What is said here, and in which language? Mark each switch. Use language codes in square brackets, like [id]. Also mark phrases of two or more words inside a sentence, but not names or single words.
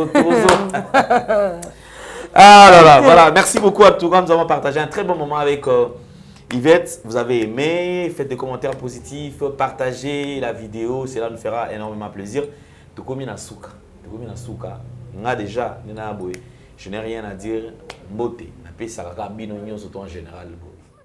[fr] Ah là là, voilà. Merci beaucoup à tout le monde. Nous avons partagé un très bon moment avec Yvette. Vous avez aimé, faites des commentaires positifs, partagez la vidéo, cela nous fera énormément plaisir. [ln] Tokomi na souka, nga [fr] déjà, je n'ai rien à dire. [ln] Mbote, na pe saraka bino nyonso [fr] en général.